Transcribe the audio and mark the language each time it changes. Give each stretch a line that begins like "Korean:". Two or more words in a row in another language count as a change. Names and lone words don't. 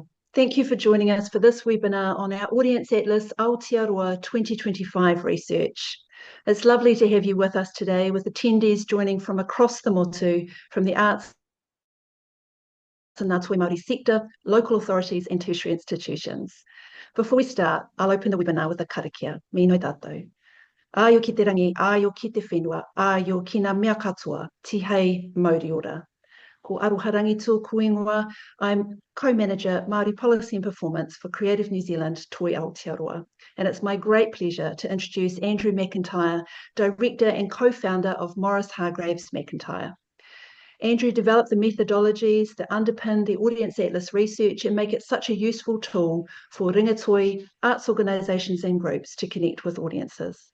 English: Thank you for joining us for this webinar on our Audience Atlas Aotearoa 2025 research. It's lovely to have you with us today, with attendees joining from across the motu, from the arts and
Māori: Ngā Toi Māori
English: sector, local authorities and tertiary institutions. Before we start, I'll open the webinar with a karakia.
Māori: Mino tātou. Aio ki te rangi, aio ki te whenua, aio ki ngā mea katoa, tihei mauri ora. Ko Aroharangi tōku ingoa.
English: I'm co-manager Māori Policy and Performance for Creative New Zealand Toi Aotearoa, and it's my great pleasure to introduce Andrew McIntyre, director and co-founder of Maurice Hargreaves McIntyre. Andrew developed the methodologies that underpin the Audience Atlas research and make it such a useful tool for ringatoi, arts organisations and groups to connect with audiences.